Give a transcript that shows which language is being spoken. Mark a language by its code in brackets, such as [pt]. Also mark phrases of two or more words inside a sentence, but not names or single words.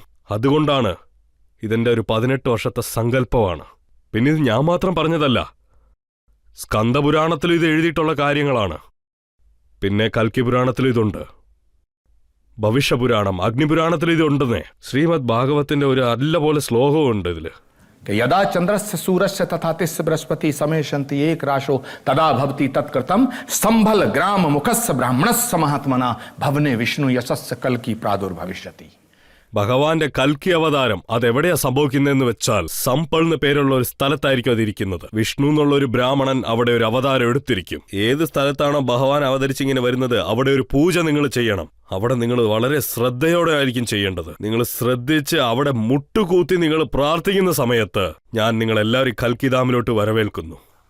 [ml] അതുകൊണ്ടാണ് ഇതിൻ്റെ ഒരു 18 വർഷത്തെ സങ്കല്പമാണ്. പിന്നെ ഇത് ഞാൻ മാത്രം പറഞ്ഞതല്ല, സ്കന്ദപുരാണത്തിൽ ഇത് എഴുതിയിട്ടുള്ള കാര്യങ്ങളാണ്. പിന്നെ കൽക്കി പുരാണത്തിൽ ഇതുണ്ട്, ഭവിഷ്യപുരാണം, അഗ്നിപുരാണത്തിൽ ഇതുണ്ടെന്നേ. ശ്രീമദ് ഭാഗവത്തിന്റെ ഒരു നല്ല പോലെ ശ്ലോകവും ഉണ്ട് ഇതില്. [sa] यदा चंद्रस्य सूरस्य तथा तिस्य बृहस्पति समेशन्ति एक राशो तदा भवति तत्कृतं संभल ग्राम मुखस्य ब्राह्मणस्य महात्मना भवने विष्णु यशस्य कल्की प्रादुर्भविष्यति. [ml] ഭഗവാന്റെ കൽക്കി അവതാരം അതെവിടെയാ സംഭവിക്കുന്നതെന്ന് വെച്ചാൽ സമ്പൾ എന്ന് പേരുള്ള ഒരു സ്ഥലത്തായിരിക്കും അതിരിക്കുന്നത്. വിഷ്ണു എന്നുള്ള ഒരു ബ്രാഹ്മണൻ അവിടെ ഒരു അവതാരം എടുത്തിരിക്കും. ഏത് സ്ഥലത്താണോ ഭഗവാൻ അവതരിച്ചിങ്ങനെ വരുന്നത് അവിടെ ഒരു പൂജ നിങ്ങൾ ചെയ്യണം. അവിടെ നിങ്ങൾ വളരെ ശ്രദ്ധയോടെ ആയിരിക്കും ചെയ്യേണ്ടത്. നിങ്ങൾ ശ്രദ്ധിച്ച് അവിടെ മുട്ടുകൂത്തി നിങ്ങൾ പ്രാർത്ഥിക്കുന്ന സമയത്ത് ഞാൻ നിങ്ങളെല്ലാവരും കൽക്കിധാമിലോട്ട് വരവേൽക്കുന്നു.